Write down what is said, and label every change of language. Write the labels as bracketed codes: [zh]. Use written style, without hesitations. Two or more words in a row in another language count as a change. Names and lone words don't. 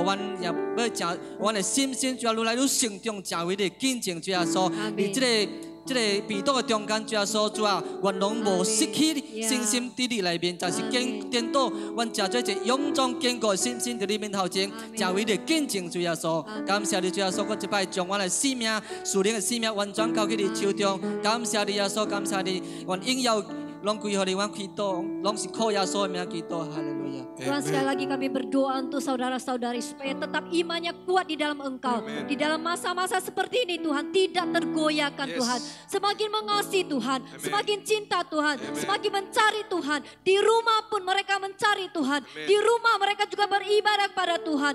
[nan] 阮也要真，阮的心主要愈来愈成长，成为你见证，主耶稣，你这个被倒的中间，主耶稣主啊，阮拢无失去信心伫你内面，但是颠倒，阮真做一勇壮坚固的信心伫你面头前，成为你见证，主耶稣，感谢你主耶稣，搁一摆将阮的生命、属灵的生命完全交给你手中，感谢你耶稣，感谢你，阮应要。拢归乎你，阮祈祷，拢是靠耶稣的名祈祷，哈利路亚。 [id] Tuhan, sekali lagi kami berdoa untuk saudara-saudari supaya tetap imannya kuat di dalam Engkau. Amen. Di dalam masa-masa seperti ini Tuhan, tidak tergoyahkan Tuhan. Semakin mengasihi Tuhan, semakin cinta Tuhan, semakin mencari Tuhan. Di rumah pun mereka mencari Tuhan. Di rumah mereka juga beribadah kepada Tuhan.